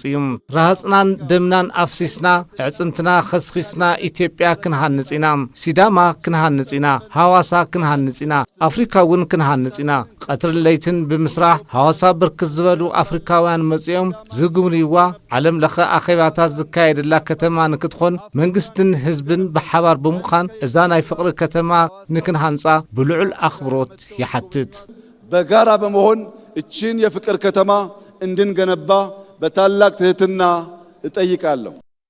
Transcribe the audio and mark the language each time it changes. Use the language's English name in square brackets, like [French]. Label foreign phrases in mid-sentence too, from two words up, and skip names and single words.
[Tigrinya] እዩ ራህጽናን ደምናን አፍሲስና ዕጽምትና ኸስኺስና ኢትዮጵያ ክንሃንጽ ኢና ሲዳማ ክንሃንጽ ኢና ሐዋሳ ክንሃንጽ ኢና አፍሪካ እውን ክንሃንጽ ኢና ቀትር ለይትን ብምስራሕ ሐዋሳ ብርክት ዝበሉ አፍሪካውያን መጽኦም ዝግምልዋ ዓለም ለኸ አኺባታት ዝካየደላ ከተማ ንክትኾን መንግስትን ህዝብን በሓባር ብምዃን እዛ ናይ ፍቅሪ ከተማ ንክንሃንጻ ብልዑል አኽብሮት ይሓትት [Amharic] በጋራ በመሆን እቺን የፍቅር ከተማ እንድንገነባ በታላቅ ትህትና እጠይቃለሁ